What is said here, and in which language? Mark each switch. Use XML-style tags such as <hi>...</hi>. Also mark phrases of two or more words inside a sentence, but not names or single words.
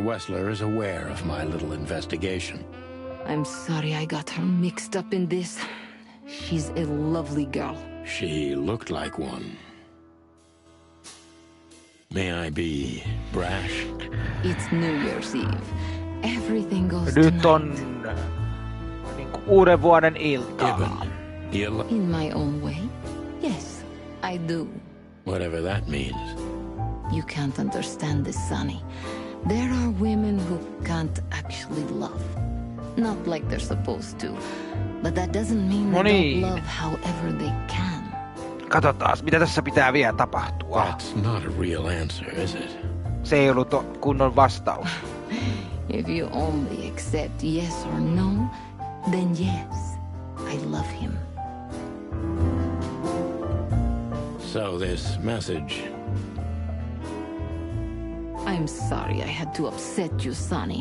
<en>Wessler is aware of my little investigation. I'm sorry I got her mixed up in this. She's a lovely girl. She looked like one. May I be brash? It's New Year's Eve. Everything goes</en> <fi>Nyt on uuden vuoden ilta.</fi> <en>In my own way? Yes, I do. Whatever that means. You can't understand this, Sonny. There are women who can't actually love. Not like they're supposed to. But that doesn't mean they don't love however they can.</en> <fi>Katsotaan, mitä tässä pitää vielä tapahtua.</fi> <en>That's not a real answer, is it?</en> <fi>Se ei ollut kunnon vastaus.</fi> <en>If you only accept yes or no, then yes, I love him. So this message... I'm sorry I had to upset you, Sonny.</en>